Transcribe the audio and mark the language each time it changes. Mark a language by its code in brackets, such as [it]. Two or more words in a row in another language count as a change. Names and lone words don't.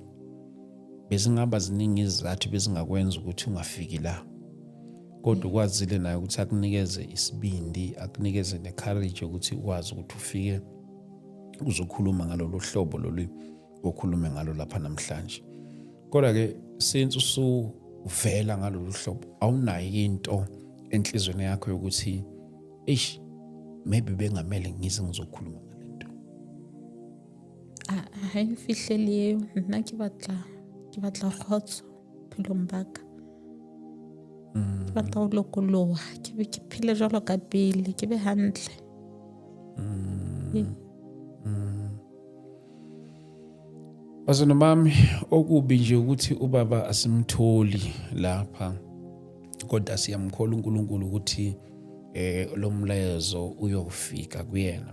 [zu] Bezingaba ziningi izathu bezingakwenza ukuthi ungafiki la, kodwa ukwazile naye ukuthi akunikeze isibindi, akunikeze necourage ukuthi ukwazi ukuthi ufike uzokhuluma ngalolu hlobo lolu okhulume ngalo lapha namhlanje. Kodwa ke since usuvela ngalolu hlobo awunayo into enhlizweni yakho yokuthi maybe bengamele ngize ngizokhuluma ngalento. [st] Ha nfihlele nna ke batla khotso phelong baka. Ke batla ho lokoloha ke be ke phele jwalo ka pele ke be hantle. [zu] Bazona bami okubi nje ukuthi ubaba asimtholi lapha, kodwa siyamkhola uNkulunkulu ukuthi lo mlayezo uyofika kuyena.